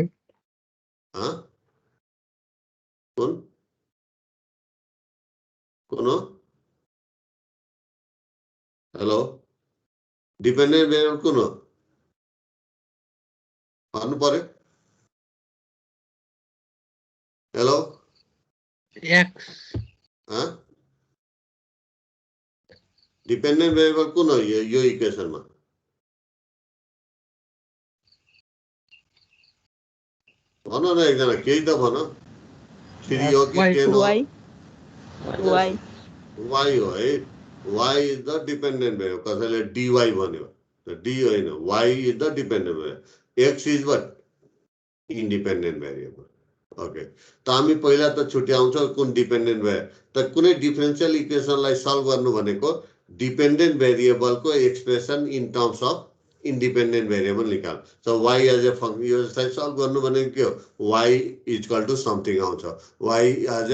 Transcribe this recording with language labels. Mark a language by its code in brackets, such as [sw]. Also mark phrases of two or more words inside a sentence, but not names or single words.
[ne] ह कुन हो हेलो [en] dependent variable [ne] कुन हो भन्नु पर्यो हेलो X हाँ [en] dependent variable [ne] कुन हो यो इक्वेसनमा भन न एकजना केही त भन 3 हो कि 10 हो y हो है [en] y is the dependent variable [ne] कसैले dy भन्यो त d होइन [en] y is the dependent variable x is what independent variable okay [ne] त हामी पहिला त छुट्याउँछौ कुन [en] dependent variable [ne] त कुनै [en] differential equationलाई [ne] सल्भ गर्नु भनेको [en] dependent variableको expression in terms of independent variable [ne] निकाल [en] so y as a function [ne] यसलाई सल्भ गर्नु भनेको के हो [en] y equal to something [ne] आउँछ [en] y as